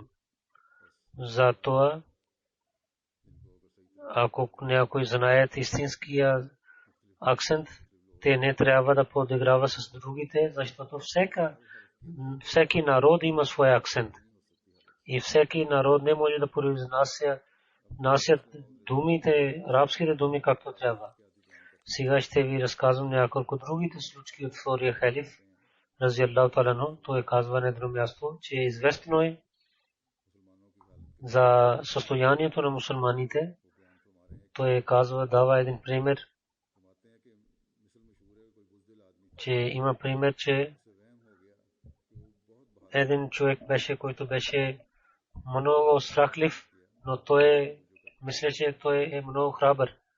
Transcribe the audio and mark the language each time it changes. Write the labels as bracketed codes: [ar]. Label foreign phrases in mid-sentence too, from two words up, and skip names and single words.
[bg] Затова, ако някой знаят истинския акцент, те не трябва да подиграва с другите, защото всеки народ има своя акцент. И всеки народ не може да произнасят думите, арабските думи както трябва. Сега ще ви разказвам няколко другите случки от втория халиф, [ar] رضي الله تعالى عنه. [bg] Той казва на едно място, че известно е за състоянието на мусулманите. Той казва, дава един пример, че има пример, че един човек беше, който беше много страхлив, но той мисля, че той е много храбър.